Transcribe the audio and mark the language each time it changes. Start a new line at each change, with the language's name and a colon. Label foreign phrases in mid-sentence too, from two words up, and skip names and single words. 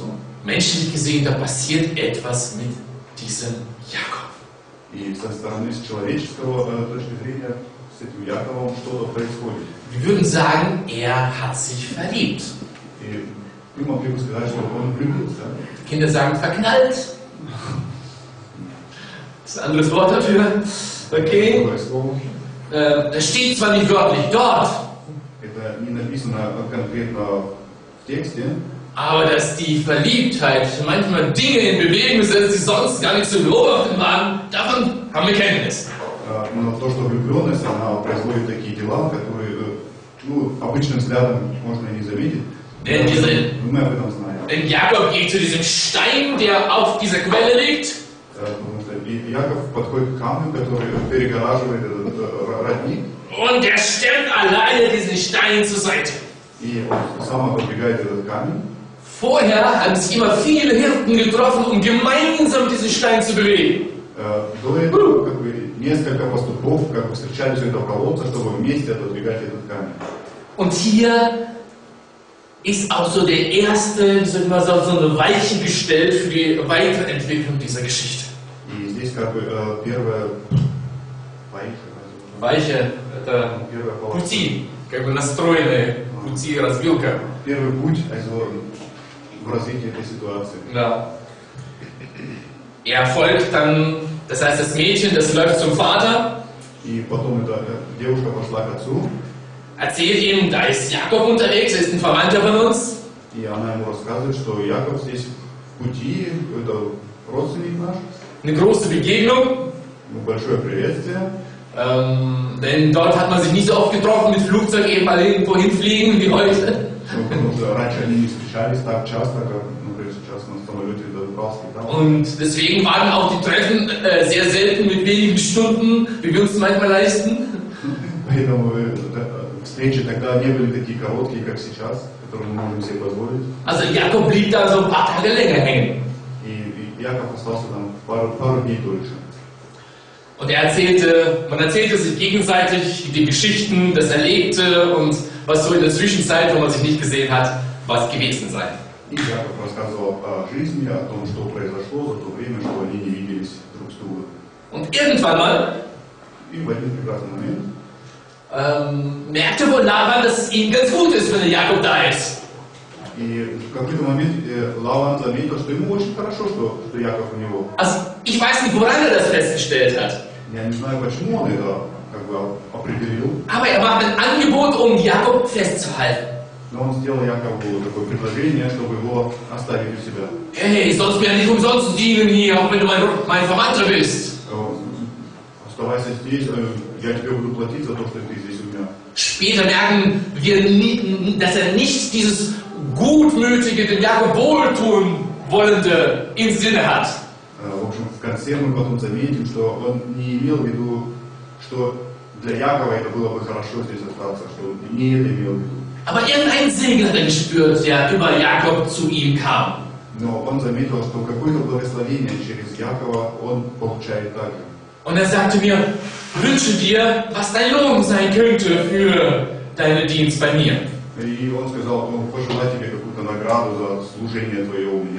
German: menschlich gesehen, da passiert etwas mit diesem Jakob.
Russian: И со стороны с человеческого точки зрения с этим Яковом что-то происходит.
German: Wir würden sagen, er hat sich verliebt.
Russian: И мы могли бы сказать, что он влюбился.
German: Kinder sagen verknallt. Das ist ein anderes Wort dafür. Okay. Das steht zwar nicht wörtlich dort,
Russian: Это не написано конкретно в тексте.
German: aber dass die Verliebtheit manchmal Dinge in Bewegung setzt, die sonst gar nicht zu beobachten waren, davon haben wir Kenntnis.
Russian: Но то, что влюбленность, она производит такие дела, которые обычным взглядом можно и не заметить. Мы об этом знаем.
German: Denn Jakob geht zu diesem Stein, der auf dieser Quelle liegt.
Russian: Потому что Яков подходит к камню, который перегораживает этот родник.
German: Und er stemmt alleine diesen Stein zur Seite.
Russian: И он сам отодвигает этот камень.
German: Vorher haben sich immer viele Hirten getroffen, um gemeinsam diesen Stein zu bewegen.
Russian: До этого несколько пастухов встречались у этого колодца, чтобы вместе отодвигать этот камень.
German: Und hier ist auch so der erste, so eine Weiche gestellt für die Weiterentwicklung dieser Geschichte.
Russian: И здесь первая Weiche, это пути, настроенные пути, развилка. Первый путь, в развитии этой ситуации.
German: Ja. Er folgt dann, das heißt, das Mädchen, das läuft zum Vater.
Russian: И потом эта девушка пошла к отцу.
German: Erzählt ihm, da ist Jakob unterwegs, er ist ein Verwandter von uns.
Russian: И она ему рассказывает, что Яков здесь в пути, это родственник наш.
German: Eine große Begegnung.
Russian: Большое приветствие.
German: Denn dort hat man sich nicht so oft getroffen, mit Flugzeug eben mal irgendwo hinfliegen wie heute.
Russian: Раньше они не встречались так часто, как, например, сейчас на самолете добрался.
German: Und deswegen waren auch die Treffen sehr selten mit wenigen Stunden, wie wir uns manchmal leisten.
Russian: Поэтому встречи тогда не были такие короткие, как сейчас, которые мы можем себе позволить.
German: Also Jakob blieb da so ein paar Tage länger hängen.
Russian: И Яков остался там пару дней дольше.
German: Und man erzählte sich gegenseitig die Geschichten, das Erlebte und was so in der Zwischenzeit, wo man sich nicht gesehen hat, was gewesen sei.
Russian: И Яков рассказывал о жизни, о том, что произошло за то время, что они не виделись друг с другом.
German: Und irgendwann mal
Russian: И в один прекрасный момент
German: merkte wohl Laban, dass es ihm ganz gut ist, wenn der Jakob da ist.
Russian: И в какой-то момент Лаван заметил, что ему очень хорошо, что Яков у него.
German: Also, ich weiß nicht, woran er das festgestellt hat.
Russian: Я не знаю, почему он это определил.
German: Aber er macht ein Angebot, um Jakob festzuhalten.
Russian: Но он сделал Якову такое предложение, чтобы его оставить у себя.
German: Hey, sonst mir ja nicht umsonst dienen hier, auch wenn du mein Verwandter bist.
Russian: Оставайся здесь, я тебе буду платить за то, что ты здесь у меня.
German: Später merken wir, dass er nicht dieses gutmütige, dem Jakob wohltun wollende im Sinne hat.
Russian: В общем, в конце мы потом заметим, что он не имел в виду, что для Якова это было бы хорошо здесь остаться, что он не это имел в виду.
German: Aber irgendein Segen hat er gespürt, der über Jakob zu ihm kam.
Russian: Но он заметил, что какое-то благословение через Якова он получает также.
German: Und er sagte mir, wünsche dir, was dein Lohn sein könnte für deinen Dienst bei mir.
Russian: И он сказал, пожелай тебе какую-то награду за служение твое у меня.